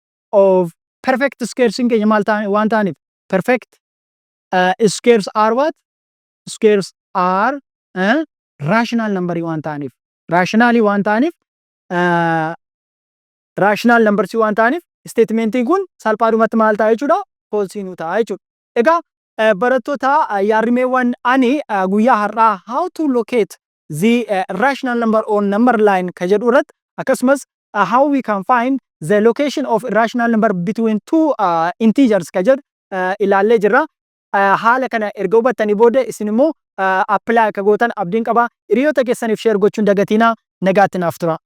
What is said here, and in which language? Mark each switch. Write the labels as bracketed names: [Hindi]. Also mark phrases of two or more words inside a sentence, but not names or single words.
[English] of perfect squares in [Oromo] keenya maal ta'an waan ta'aniif [English] perfect squares are what? [Oromo] Squares are [English] rational number [Oromo] waan ta'aniif rationally waan ta'aniif [English] rational numbers [Oromo] waan ta'aniif statementiin kun salphaadhumatti maal ta'a jechuudha? False nuu ta'a jechuudha. Egaa barattoota yaadrimeewwan ani guyyaa har'aa [English] how to locate the rational number on number line [Oromo] ka jedhu irratti akkasumas [English] how we can find the location of irrational number between two integers [Oromo] ka jedhu ilaallee jirra. Haala kana erga hubattanii booda isin immoo apply akka gootan abdiin qaba. Hiriyoota keessaniif share gochuun dagatinaa nagaatti naaf tura.